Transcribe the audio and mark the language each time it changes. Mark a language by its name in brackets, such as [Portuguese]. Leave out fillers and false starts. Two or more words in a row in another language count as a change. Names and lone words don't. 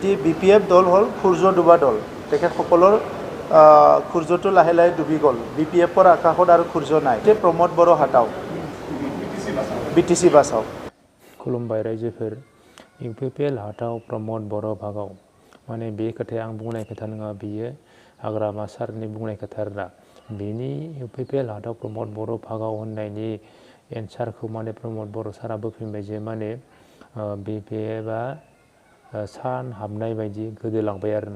[Assamese] BPF দল হ'ল সূৰ্য ডুবা দল। তেখেতসকলৰ সূৰ্যটো লাহে লাহে ডুবি গ'ল। BPFৰ আকাশত আৰু সূৰ্য নাই। প্ৰমোদ বড়ো হাটাও BTC বাছাও। [Bodo] खुलुमबाय रायजोफोर UPPL हाटाव प्रमोद बर' भागाव माने बे खोथाया आं बुंनाय खोथा नङा, बियो हाग्रामा सारनि बुंनाय खोथा आरोना। बेनि UPPL हाटाव प्रमोद बर' भागाव होननायनि एन्सारखौ माने प्रमोद बर' सारा बोफिनबाय जे माने BPFआ सान हाबनाय बायदि गोदोलांबाय आरोना।